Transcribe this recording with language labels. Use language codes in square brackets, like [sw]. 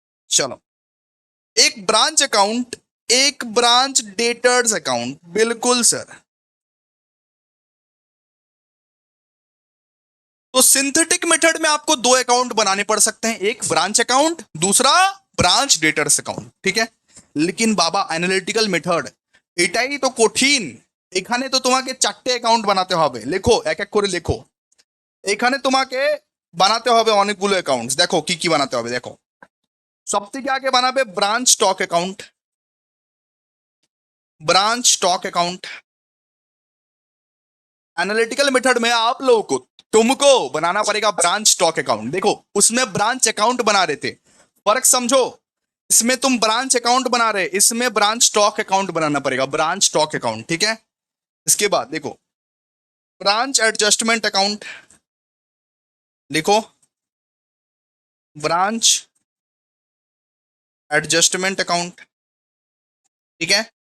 [hi] चलो, एक branch account, एक ब्रांच डेटर्स अकाउंट, बिल्कुल सर। तो सिंथेटिक मेथड में आपको दो अकाउंट बनाने पड़ सकते हैं, एक ब्रांच अकाउंट, दूसरा ब्रांच डेटर्स अकाउंट, ठीक है। लेकिन बाबा एनालिटिकल मेथड [bn] এটাই তো কঠিন। এখানে তো তোমাকে চারটে অ্যাকাউন্ট বানাতে হবে, লেখো এক এক করে লেখো। এখানে তোমাকে বানাতে হবে অনেকগুলো অ্যাকাউন্টস, দেখো কি কি বানাতে হবে দেখো। সবথেকে আগে বানাবে branch stock account, branch stock account. [hi] Analytical method में आप लोगों को तुमको बनाना पड़ेगा ब्रांच स्टॉक अकाउंट। देखो उसमें ब्रांच अकाउंट बना रहे थे, फर्क समझो। इसमें तुम ब्रांच अकाउंट बना रहे, इसमें ब्रांच स्टॉक अकाउंट बनाना पड़ेगा, ब्रांच स्टॉक अकाउंट, ठीक है। इसके बाद देखो ब्रांच एडजस्टमेंट अकाउंट, लिखो ब्रांच एडजस्टमेंट अकाउंट, ठीक है।